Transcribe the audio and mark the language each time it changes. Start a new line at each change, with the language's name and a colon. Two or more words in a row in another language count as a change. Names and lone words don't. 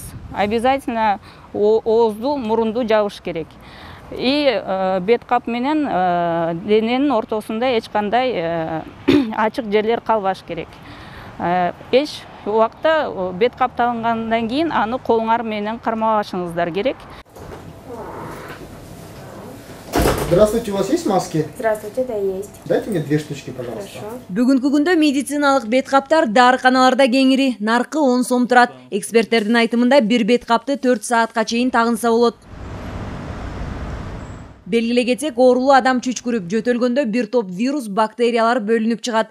Kyrgyz: Обязательно оозду, мурунду жабыш керек. И бет кап менен дененин ортосунда эч кандай ачык жерлер калбаш керек. Эч убакта бет кап тагынгандан кийин аны колуңар менен кармабашыңыздар керек.
Russian: Здравствуйте, у вас есть маски? Здравствуйте, да, есть. Дайте мне 2 штучки, пожалуйста. Хорошо.
Kyrgyz: Бүгүнкү күндө медициналык бет каптар дарыканаларда кеңири, наркы 10 сом турат. Эксперттердин айтымында бир бет капты 4 саатка чейин тагынса болот. Белгилей кетсек, оорулуу адам чүчкүрүп, жөтөлгөндө бир топ вирус, бактериялар бөлүнүп чыгат.